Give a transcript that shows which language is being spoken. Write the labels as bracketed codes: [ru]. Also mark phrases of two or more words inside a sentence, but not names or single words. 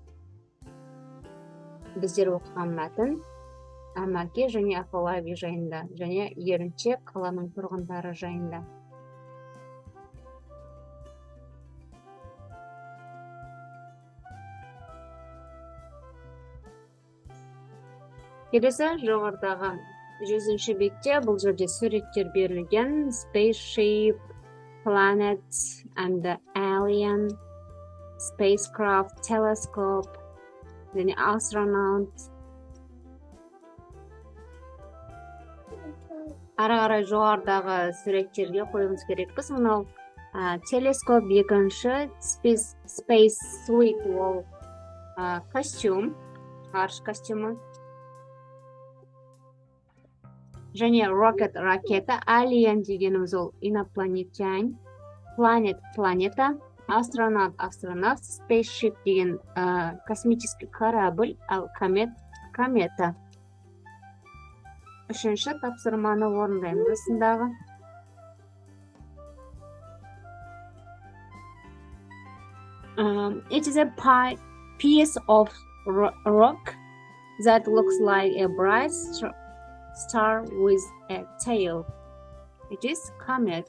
[kk] Біздер оқыған мәтін Амаке және Афалаби жайында, және Ерінчек қаланың тұрғындары жайында. Келесі жоғарыдағы 100-ші бетте бұл жерде суреттер берілген. [en] Spaceship, planet and the alien, spacecraft, telescope, [kk] және astronaut. Ары қарай жоғарыдағы суреттерге қойғымыз керекпіз. Мынау телескоп, екінші [en] space suit, [kk] ол костюм, ғарыш костюмы. Және rocket, ракета, alien дегеніміз ол инопланетян, planet, планета, астронавт, астронавт, spaceship деген [ru] космический корабль, [kk] ал комета. Үшінші тапсырманы орындаймыз осындағы. [en] It is a piece of rock that looks like a bright star with a tail. It is comet.